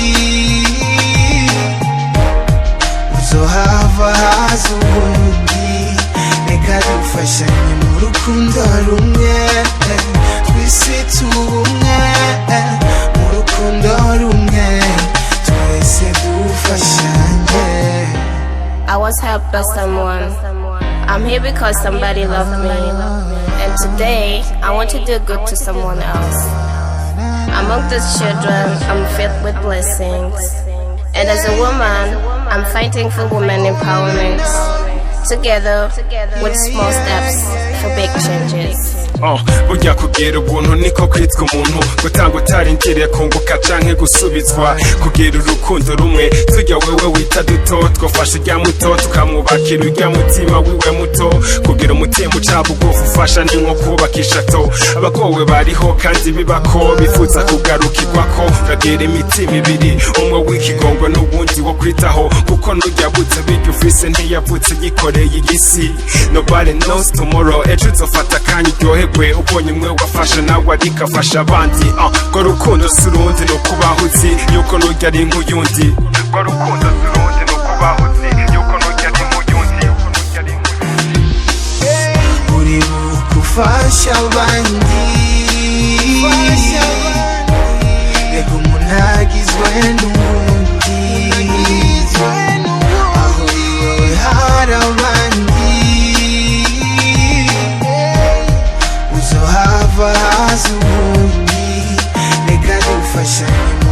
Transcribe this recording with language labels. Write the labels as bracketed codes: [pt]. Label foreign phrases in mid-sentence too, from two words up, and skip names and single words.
[rn] uzohava haza ubundi reka dufashanye mu rukundo rumwe twese tubumwe mu rukundo rumwe twese dufashanye. [en] I was helped by someone. I'm here because somebody loved me. And today, I want to do good to someone else. Among these children, I'm filled with blessings. And as a woman, I'm fighting for women empowerment. Together, with small steps for big changes. [rn] Burya kugira ubuntu niko kwitwa umuntu gutanga utarindiriye kunguka canke gusubizwa kugira urukundo rumwe tujya wewe wita duto twofasha ujya muto tukamwubakira ujya mutima wiwe muto kugira umutima uca bugufi ufasha ni nko kubakisha to abagowe bariho kandi bibako bifuza kugarukirwako uragira imitima ibiri umwe w'ikigongo n'ubundi wo kwitaho kuko nujya butse biryo ufise ntiyavutse yikoreye igisi [en] nobody knows tomorrow [rn] ejo uzofata kanya uryoherwe ubonye umwe wafasha nawe ariko afasha abandi ngo rukundo si urundi ni ukubaho uzi yuko nujya ari nk'uyundi ngo rukundo si urundi ni ukubaho uzi yuko nujya ari nk'uyundi uri gufasha abandi reka umuntu agizwe n'ubundi aho uri wowe hari abandi uzohava haza ubundi reka dufashanye